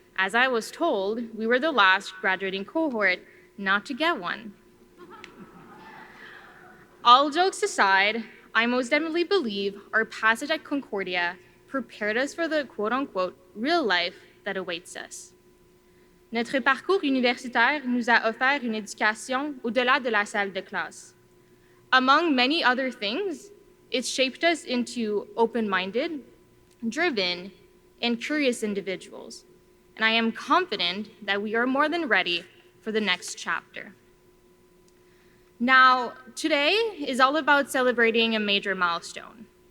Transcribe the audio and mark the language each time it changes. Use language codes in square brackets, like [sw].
[en] As I was told, we were the last graduating cohort not to get one. All jokes aside, I most definitely believe our passage at Concordia prepared us for the quote-unquote real life that awaits us. [fr] Notre parcours universitaire nous a offert une éducation au-delà de la salle de classe. [en] Among many other things, it shaped us into open-minded, driven, and curious individuals. And I am confident that we are more than ready for the next chapter. Now, today is all about celebrating a major milestone.